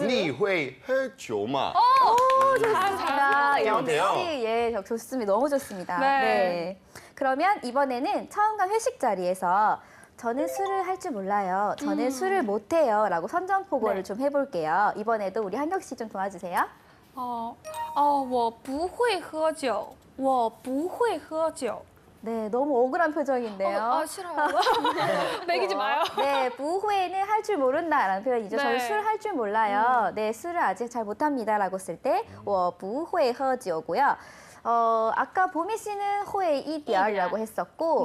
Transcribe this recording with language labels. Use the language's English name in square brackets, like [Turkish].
[Chinese] 你会喝酒吗? [Korean] 좋습니다. 잘하세요. 역시 예, 좋습니다. 너무 좋습니다. 네. 네. 그러면 이번에는 처음 간 회식 자리에서 저는 술을 할 줄 몰라요. 저는 술을 못 해요. 라고 선전포고를 좀 해볼게요. 이번에도 우리 한경 씨 좀 도와주세요. [Chinese] 我不会喝酒,我不会喝酒. [Korean] 네, 너무 억울한 표정인데요. 싫어요. 매기지 마요. 네, 부회는 할 줄 모른다라는 표현이죠. 네. 저는 술 할 줄 몰라요. 네, 술을 아직 잘 못합니다라고 쓸 때, [Chinese] 我不会喝酒 [Korean] 고요. 아까 보미 씨는 호의 이디얼이라고 했었고,